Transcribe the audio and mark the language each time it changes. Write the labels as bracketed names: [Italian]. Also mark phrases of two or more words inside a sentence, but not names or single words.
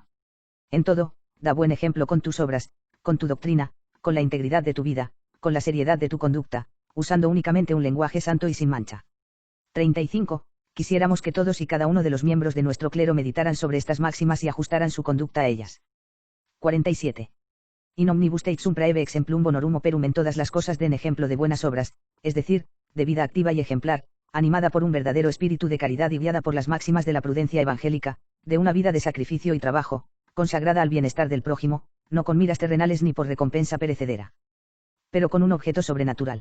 [Spanish] En todo, da buen ejemplo con tus obras, con tu doctrina, con la integridad de tu vida, con la seriedad de tu conducta, usando únicamente un lenguaje santo y sin mancha. 35. Quisiéramos que todos y cada uno de los miembros de nuestro clero meditaran sobre estas máximas y ajustaran su conducta a ellas. 47. [Latin] In omnibus teit sum praeve exemplum bonorum operum, [Spanish] en todas las cosas den ejemplo de buenas obras, es decir, de vida activa y ejemplar, animada por un verdadero espíritu de caridad y guiada por las máximas de la prudencia evangélica, de una vida de sacrificio y trabajo, consagrada al bienestar del prójimo, no con miras terrenales ni por recompensa perecedera, pero con un objeto sobrenatural.